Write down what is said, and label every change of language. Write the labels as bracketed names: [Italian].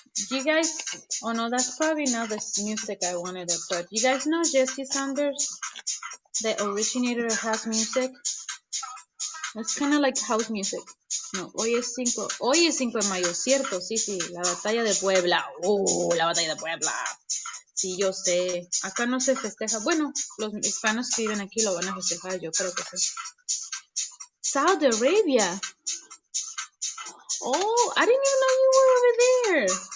[English] You guys, oh no, that's probably not the music I wanted to put. You guys know Jesse Sanders, the originator of house music? It's kind of like house music. [Spanish] No, hoy es 5 de mayo, cierto, sí, la batalla de Puebla. La batalla de Puebla. Sí, yo sé. Acá no se festeja. Bueno, los hispanos que viven aquí lo van a festejar, yo creo que sí. [English] Saudi Arabia. Oh, I didn't even know you were over there.